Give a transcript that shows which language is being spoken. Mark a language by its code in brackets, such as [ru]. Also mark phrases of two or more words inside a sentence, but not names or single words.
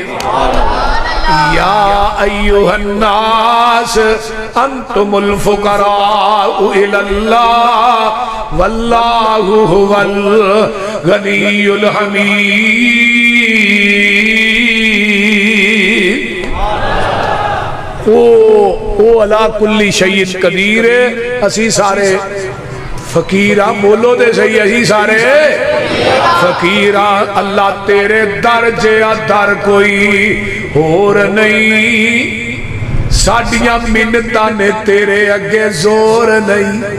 [ar] يا أيها الناس أنتم الفقراء إلى الله والله هو الغني الحميد. وهو على كل شيء قدير, [pa] اسیں سارے فقیرا، بولو دے صحیح، اسیں سارے فقیرا. اللہ تیرے در جیہا در کوئی ہور نہیں، ساڈیاں منتاں نے تیرے اگے زور نہیں.